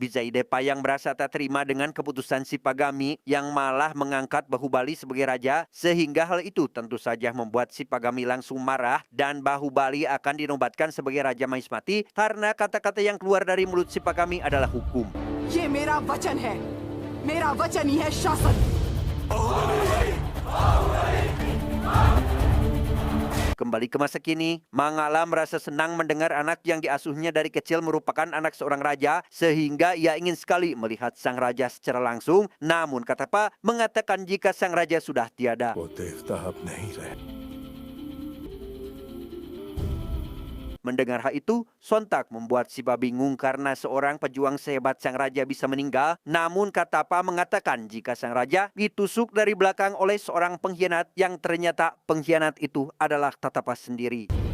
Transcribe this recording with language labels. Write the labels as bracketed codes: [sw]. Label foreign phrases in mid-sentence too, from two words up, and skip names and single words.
[id] Bizaide Payang merasa tak terima dengan keputusan si Pagami yang malah mengangkat Bahubali sebagai raja, sehingga hal itu tentu saja membuat si Pagami langsung marah dan Bahubali akan dinobatkan sebagai Raja Mahismati karena kata-kata yang keluar dari mulut si Pagami adalah hukum. [hi] ये मेरा वचन है, मेरा वचन ही है शासन। [id] Kembali ke masa kini, Mangala merasa senang mendengar anak yang diasuhnya dari kecil merupakan anak seorang raja, sehingga ia ingin sekali melihat sang raja secara langsung. Namun kata Pak mengatakan jika sang raja sudah tiada. [hi] वो देवता अब नहीं रहे। [id] Mendengar hal itu, sontak membuat Sipa bingung karena seorang pejuang sehebat sang raja bisa meninggal. Namun Katapa mengatakan jika sang raja ditusuk dari belakang oleh seorang pengkhianat yang ternyata pengkhianat itu adalah Tatapa sendiri.